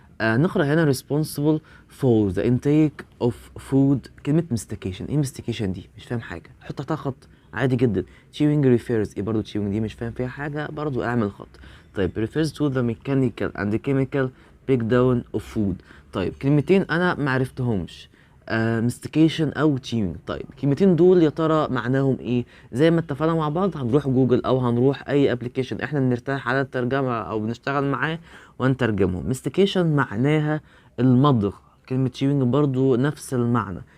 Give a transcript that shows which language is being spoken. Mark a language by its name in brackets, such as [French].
[Arabic] نقرا هنا [English] responsible for the intake of food. [Arabic] كلمه mastication، ايه mastication دي؟ مش فاهم حاجه، حط تحتها خط عادي جدا. [English] chewing refers، [Arabic] ايه برضو chewing دي؟ مش فاهم فيها حاجه، برضو اعمل خط. [English] طيب refers to the mechanical and chemical breakdown of food. [Arabic] طيب كلمتين انا معرفتهمش، مستيكيشن او تيونج. طيب الكلمتين دول يا ترى معناهم ايه؟ زي ما اتفقنا مع بعض هنروح جوجل او هنروح اي ابلكيشن احنا بنرتاح على الترجمه او بنشتغل معاه ونترجمهم. مستيكيشن معناها المضغ، كلمه تيونج برضو نفس المعنى.